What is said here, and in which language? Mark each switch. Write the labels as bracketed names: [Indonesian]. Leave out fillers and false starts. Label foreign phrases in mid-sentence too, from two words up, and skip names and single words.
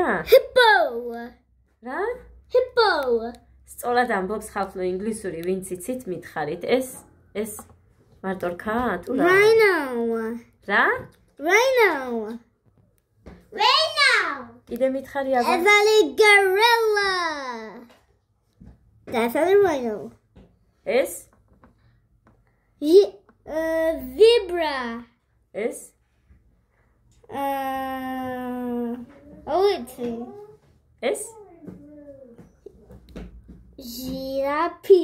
[Georgian] Hippo. რა Hippo. სწორად ამბობს ხალხო ინგლისური ვინც იცით მითხარით ეს მარტო რქა თუ რა Rhino. რა Rhino. კიდე მითხარი აბა [English] gorilla. That's a rhino. [Georgian] ეს Zebra. ეს ეს ჟირაფი.